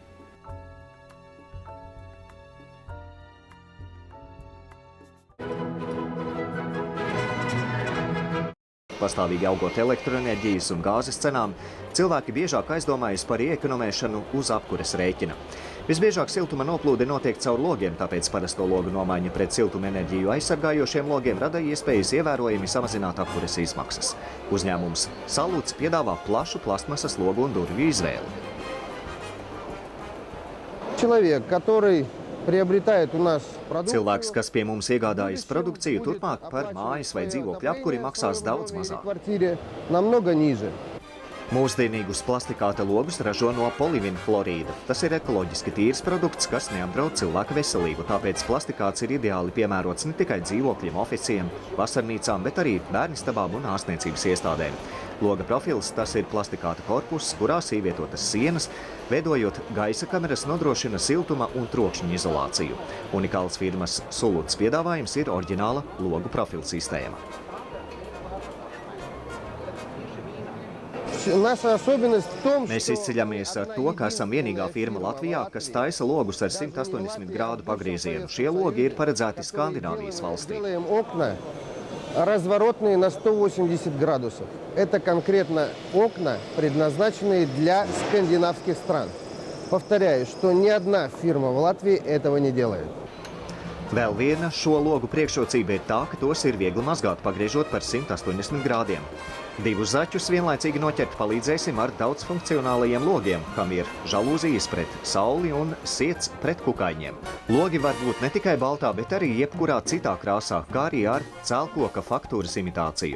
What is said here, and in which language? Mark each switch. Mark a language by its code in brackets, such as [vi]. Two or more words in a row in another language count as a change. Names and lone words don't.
[lv] Pastāvīgi augot elektroenerģijas un gāzes cenām, cilvēki biežāk aizdomājas par ieekonomēšanu uz apkures rēķina. Visbiežāk siltuma noplūde notiek caur logiem, tāpēc parasto logu nomaiņa pret siltumenerģiju aizsargājošiem logiem rada iespējas ievērojami samazināt apkures izmaksas. Uzņēmums Salūts piedāvā plašu plastmasas logu un durvju izvēli. [ru] Человек, который приобретает у нас продукцию. [lv] Cilvēks, kas pie mums iegādājas produkciju, turpmāk par mājas vai dzīvokļu apkuri maksās daudz mazāk. [ru] Намного ниже. [lv] Mūsdienīgus plastikāta logus ražo no polivinflorīda. Tas ir ekoloģiski tīrs produkts, kas neapdraud cilvēka veselību, tāpēc plastikāts ir ideāli piemērots ne tikai dzīvokļiem, oficiem, vasarnīcām, bet arī bērnistabām un ārstniecības iestādēm. Loga profils – tas ir plastikāta korpus, kurās ievietotas sienas, veidojot gaisa kameras nodrošina siltuma un trokšņa izolāciju. Unikāls firmas Salūts piedāvājums ir oriģināla logu profila sistēma. Mēs izceļamies ar to, ka esam vienīgā firma Latvijā, kas taisa logus ar 180 grādu pagriezienu. Šie logi ir paredzēti Skandināvijas valstīm. [ru] Разворотные на 180 градусов. Это конкретно окна, предназначенные для скандинавских стран. Повторяю, что ни одна фирма в Латвии этого не делает. [lv] Vēl viena šo logu priekšrocība ir tā, ka tos ir viegli mazgāt, pagriežot par 180 grādiem. Divus zaķus vienlaicīgi noķert palīdzēsim ar daudzfunkcionālajiem logiem, kam ir žalūzijas pret sauli un siets pret kukaiņiem. Logi var būt ne tikai baltā, bet arī jebkurā citā krāsā, kā arī ar cēlkoka faktūras imitāciju.